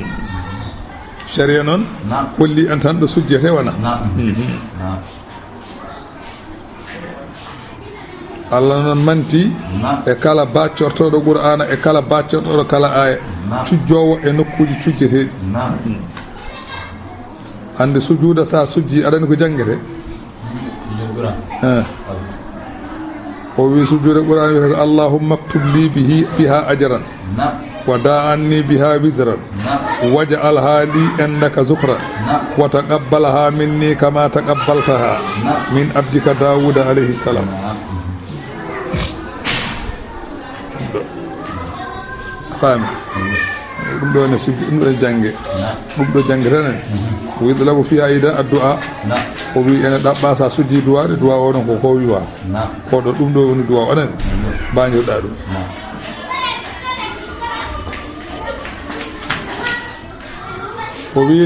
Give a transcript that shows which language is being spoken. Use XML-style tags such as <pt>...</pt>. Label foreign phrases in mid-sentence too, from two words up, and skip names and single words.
<ff>sharia noon holli en tan ɗo sujjete wona Allah noon manti e kala baccortoɗo qur'ana e kala baccortoɗo kala aya cujjowo e nokkuji cujjeteɗi ande sujuuda sa sujji aɗani ko jangete o wi sujuude qur'an wiyata</ff> <ar>اللهم اكتب لي بها أجرا وضع عني بها وزرا واجعلها لي عندك ذخرا وتقبلها مني كما تقبلتها من عبدك داود عليه السلام</ar> <ff>fami ɗum ɗo ne sujji ɗum ɗo jange ɗum ɗo jange tan o wiɗo lago fiya ida addu'a o wi ene ɗaɓɓa sa sujji duwaɗe duwa o ɗon ko wiwa koɗo ɗum ɗo woni duwa onen bañirɗa ɗum o wi</ff>